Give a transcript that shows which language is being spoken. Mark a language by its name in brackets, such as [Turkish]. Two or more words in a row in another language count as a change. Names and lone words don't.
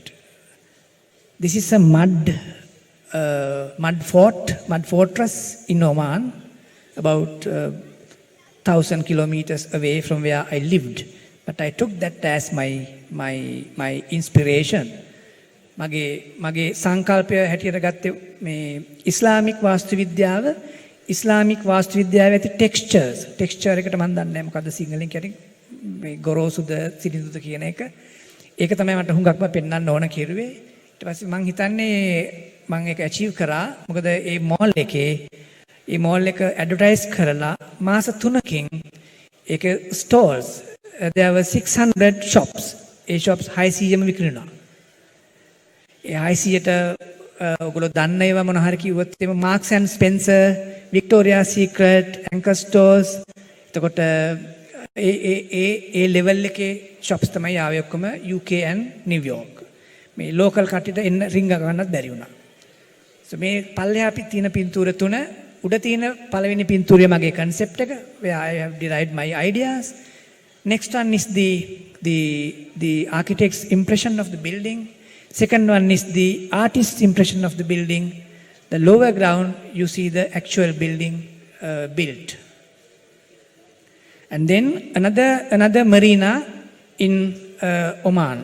[English] This is a mud fortress in Oman, about 1,000 kilometers away from where I lived. But I took that as my inspiration. [Sinhala] මගේ සංකල්පය හැටියට ගත්තේ මේ ඉස්ලාමික් වාස්තු විද්‍යාව ඉස්ලාමික් වාස්තු විද්‍යාවේ ඇති ටෙක්ස්චර් එකට මම දන්නේ නැහැ මොකද්ද සිංහලෙන් කියන්නේ මේ ගොරෝසුද සිනිඳුද කියන එක. ඒක තමයි මට හුඟක්ම පෙන්වන්න ඕන කිරුවේ. ඊට පස්සේ මම හිතන්නේ මම ඒක ඇචීව් කරා. මොකද මේ මෝල් එක ඇඩ්වර්ටයිස් කරලා මාස 3කින් ඒක ස්ටෝල්ස් [English] there were 600 shops. [Sinhala] ඒ shops 600ම විකුණුණා. ඒ 600ට ඔයගොල්ලෝ දන්න ඒවා මොන හරි කිව්වොත් එimhe Marks and Spencer, Victoria's Secret, Anchor Stores. එතකොට ඒ ලෙවල් එකේ shops තමයි ආවේ ඔක්කොම UK and New York. මේ local කට්ටියට එන්න රින්ග ගන්නත් බැරි වුණා. so මේ පල්ලෙහා තියෙන පින්තූර තුන උඩ තියෙන පළවෙනි පින්තූරය මගේ concept එක [English] where I have derived my ideas. Next one is the architect's impression of the building. Second one is the artist's impression of the building. The lower ground, you see the actual building built. And then another marina in Oman.